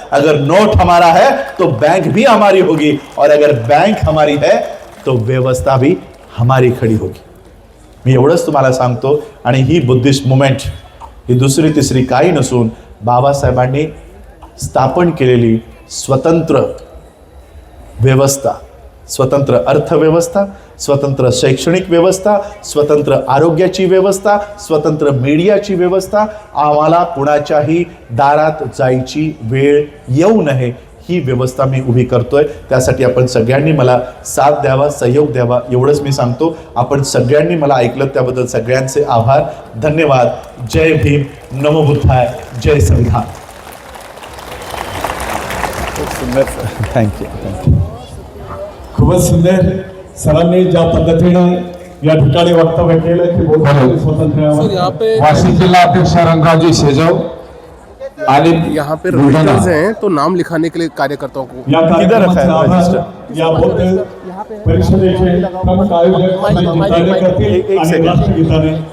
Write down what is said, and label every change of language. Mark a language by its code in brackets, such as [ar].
[hi] अगर नोट हमारा है तो बैंक भी हमारी होगी, और अगर बैंक हमारी है तो व्यवस्था भी हमारी खड़ी होगी. [mr] मी एवढंच तुम्हाला सांगतो. आणि ही बुद्धिस्ट मुवमेंट ही दुसरी तिसरी काही नसून बाबासाहेबांनी स्थापन केलेली स्वतंत्र व्यवस्था, स्वतंत्र अर्थव्यवस्था, स्वतंत्र शैक्षणिक व्यवस्था, स्वतंत्र आरोग्याची व्यवस्था, स्वतंत्र मीडियाची व्यवस्था. आम्हाला कुणाच्याही दारात जायची वेळ येऊ नये, ही व्यवस्था मी उभी करतोय. त्यासाठी आपण सगळ्यांनी मला साथ द्यावा, सहयोग द्यावा, एवढंच मी सांगतो. आपण सगळ्यांनी मला ऐकलं त्याबद्दल सगळ्यांचे आभार, धन्यवाद. जय भीम, नमो बुद्धाय, जय संविधान. थँक्यू. खूपच सुंदर. सरांनी ज्या पद्धतीने या ठिकाणी वक्तव्य केलं की बौद्ध स्वातंत्र्यावर वाशिम जिला अध्यक्ष रंगाजी शेजव आणि [hi] यहाँ पे रजिस्टर्स हैं तो नाम लिखाने के लिए कार्यकर्ताओं को [mr] या कार्यक्रमाचा आभार या बौद्ध परिषदेचे प्रमुख आयोजक आणि कार्यकर्ते आणि राष्ट्रगीताने